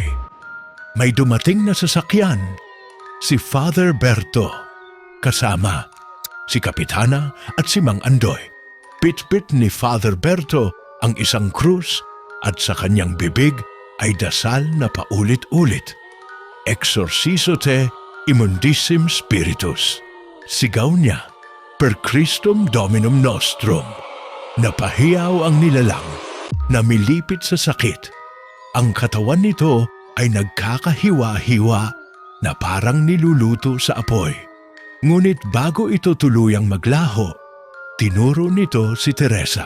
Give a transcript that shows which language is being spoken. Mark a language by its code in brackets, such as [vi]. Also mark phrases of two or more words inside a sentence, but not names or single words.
[tl] May dumating na sasakyan, si Father Berto, kasama si Kapitana at si Mang Andoy. Pit-pit ni Father Berto ang isang krus at sa kanyang bibig ay dasal na paulit-ulit. [la] Exorciso te immundissim spiritus. [tl] Sigaw niya, [la] per Christum Dominum Nostrum. [tl] Napahiyaw ang nilalang, namilipit sa sakit. Ang katawan nito ay nagkakahiwa-hiwa na parang niluluto sa apoy. Ngunit bago ito tuluyang maglaho, tinuro nito si Teresa.